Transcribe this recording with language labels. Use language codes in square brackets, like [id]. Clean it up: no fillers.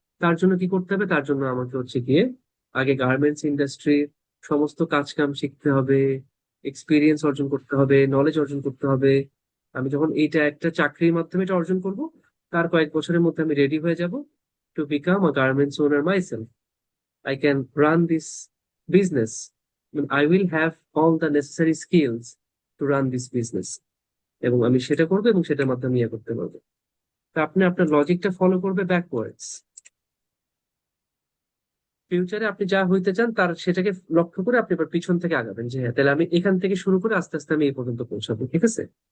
[bn] তার জন্য কি করতে হবে, তার জন্য আমাকে হচ্ছে গিয়ে আগে গার্মেন্টস ইন্ডাস্ট্রির সমস্ত কাজ কাম শিখতে হবে, এক্সপিরিয়েন্স অর্জন করতে হবে, নলেজ অর্জন করতে হবে। আমি যখন এইটা একটা চাকরির মাধ্যমে এটা অর্জন করব, তার কয়েক বছরের মধ্যে আমি রেডি হয়ে যাব [en] To become a garments owner myself. I can run this business. I will have all the necessary skills to run this business. [bn] এবং আমি সেটা করবো এবং সেটার মাধ্যমে ইয়ে করতে পারবো। তা আপনি আপনার লজিকটা ফলো করবে ব্যাকওয়ার্ডস। ফিউচারে আপনি যা হইতে চান তার সেটাকে লক্ষ্য করে আপনি এবার পিছন থেকে আগাবেন, যে হ্যাঁ তাহলে আমি এখান থেকে শুরু করে আস্তে আস্তে আমি এই পর্যন্ত পৌঁছাবো, ঠিক আছে?